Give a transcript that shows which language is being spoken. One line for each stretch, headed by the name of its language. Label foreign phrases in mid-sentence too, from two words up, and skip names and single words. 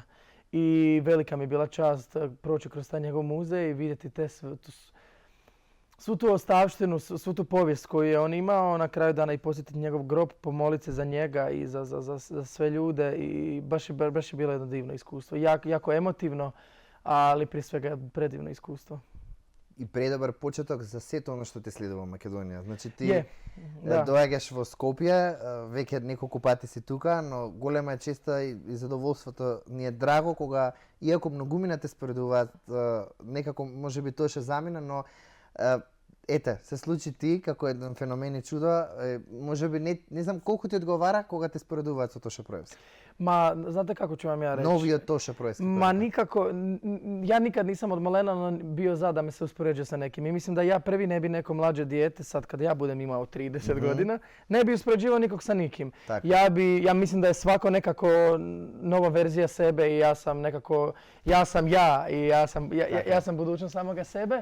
Croatian: I velika mi je bila čast proći kroz taj njegov muzej i vidjeti svu tu ostavštinu, svu tu povijest koju je on imao, na kraju dana i posjetiti njegov grob, pomoliti se za njega i za sve ljude i baš je bilo jedno divno iskustvo. Jako emotivno, ali prije svega predivno iskustvo.
Macedonian: И предобар почеток за сето оно што те следува Македонија. Значи ти доаѓаш во Скопје, веќе неколку пати си тука, но голема е честа и задоволството ни е драго кога иако многумина те споредуваат, некако можеби тоа ше замина, но ете, се случи ти како еден феномен и чудо, можеби не знам колку ти одговара кога те споредуваат со Тоше Проевски.
Croatian: Ma, znate kako ću vam ja reći? Novio Toše Proevski. Ma nikako, ja nikad nisam od malena bio za da me se uspoređuje sa nekim. I mislim da ja prvi ne bi neko mlađe dijete, sad kad ja budem imao 30 godina, ne bi uspoređivao nikog sa nikim. Ja mislim da je svako nekako nova verzija sebe i ja sam nekako, ja sam budućnost samoga sebe.